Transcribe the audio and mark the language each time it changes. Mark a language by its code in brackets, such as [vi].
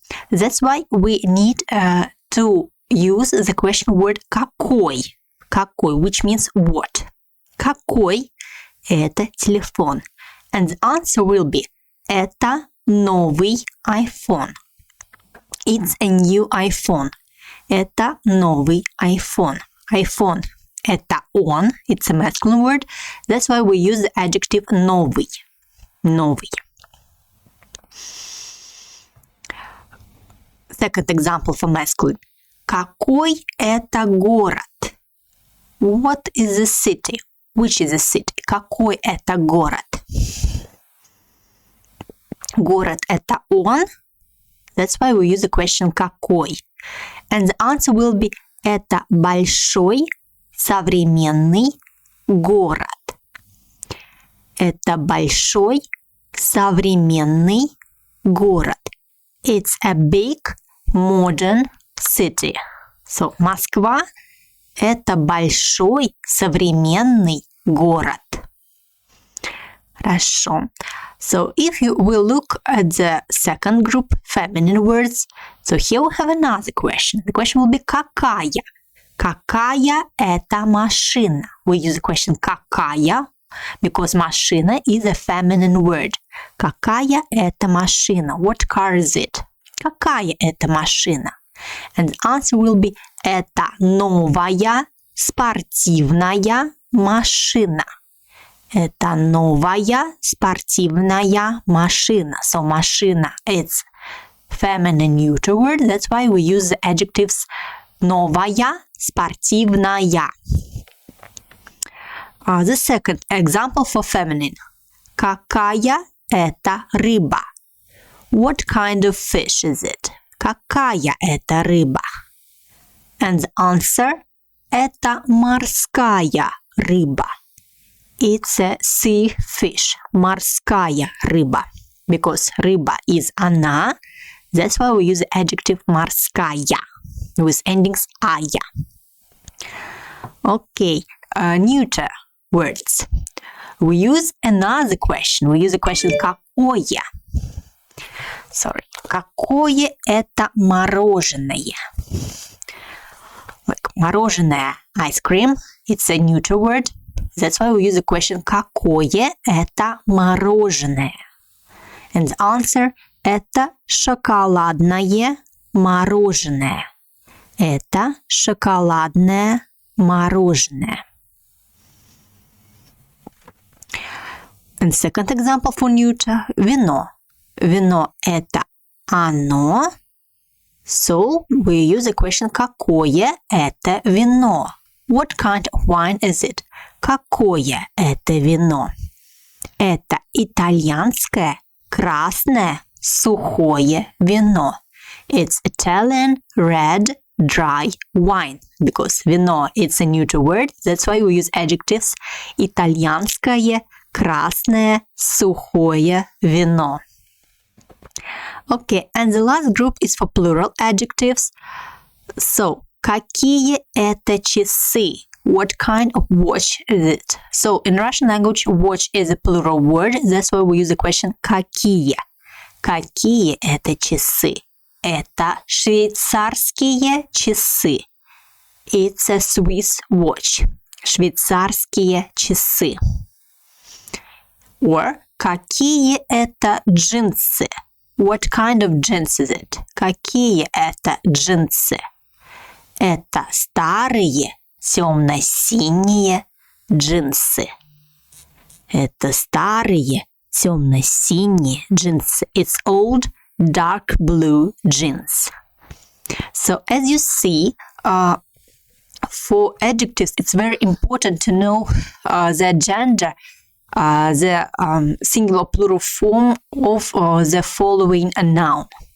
[en] That's why we need to use the question word какой. Какой, which means what? [ru] Какой это телефон? [en] And the answer will be [ru] это новый iPhone. [en] It's a new iPhone. [ru] Это новый iPhone. [en] iPhone. [ru] Это он, [en] it's a masculine word. That's why we use the adjective новый. [ru] Новый. [en] Second example for masculine. [ru] Какой это город? [en] What is the city? Which is the city? [ru] Какой это город? Город это он. [en] That's why we use the question какой. And the answer will be [ru] это большой современный город. Это большой современный город. [en] It's a big modern city. [ru] So, Москва – это большой современный город. Хорошо. [en] So, if you will look at the second group, feminine words, so here we have another question. The question will be какая? [ru] Какая это машина? [en] We use the question какая because машина is a feminine word. [ru] Какая это машина? [en] What car is it? [ru] Какая это машина? [en] And the answer will be [ru] это новая спортивная машина. Это новая спортивная машина. [en] So машина it's feminine neuter word. That's why we use the adjectives [ru] новая спортивная. [en] The second example for feminine. [ru] Какая это рыба? [en] What kind of fish is it? [ru] Какая это рыба? [en] And the answer [ru] это морская рыба. [en] It's a sea fish. [ru] Морская рыба. [en] Because рыба is она. That's why we use the adjective морская with endings ая. Okay, neuter words. We use another question. We use the question какое. [ru] Какое это мороженое? Like [en] Мороженое, ice cream, it's a neuter word. That's why we use the question [ru] какое это мороженое. [en] And the answer [ru] это шоколадное мороженое. Это шоколадное мороженое. [en] And second example for neuter, вино. [ru] Вино это оно. [en] So we use the question [ru] какое это вино. [en] What kind of wine is it? [ru] Какое это вино? Это итальянское красное сухое вино. [en] It's Italian red dry wine. Because вино it's a neuter word, that's why we use adjectives. [ru] Итальянское красное сухое вино. [en] Okay, and the last group is for plural adjectives. [ru] So, какие это часы? [en] What kind of watch is it? So, in Russian language, watch is a plural word. That's why we use the question какие. [ru] Какие это часы? Это швейцарские часы. [en] It's a Swiss watch. [ru] Швейцарские часы. Or, какие это джинсы? [en] What kind of jeans is it? [ru] Какие это джинсы? Это старые темно-синие джинсы. Это старые темно-синие джинсы. [en] It's old dark blue jeans. So as you see, for adjectives, it's very important to know the gender, the singular plural form of the following noun.